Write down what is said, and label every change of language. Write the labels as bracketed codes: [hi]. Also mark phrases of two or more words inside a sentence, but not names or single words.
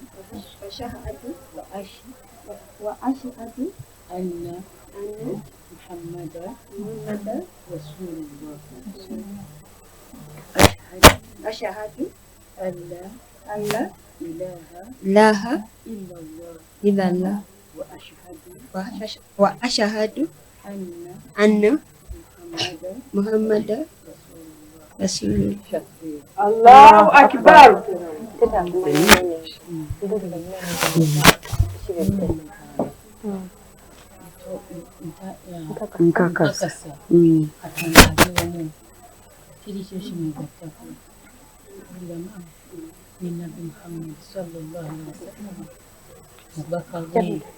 [ar] أن محمدا رسول الله أشهد أن لا إله إلا الله وأشهد أن محمدا رسول الله. الله أكبر. [lg] nkakasa atangazeemu kiri kyo kimugattako bulama ne nabbi muhammad [ar] صلى الله عليه وسلم [lg] mubaka we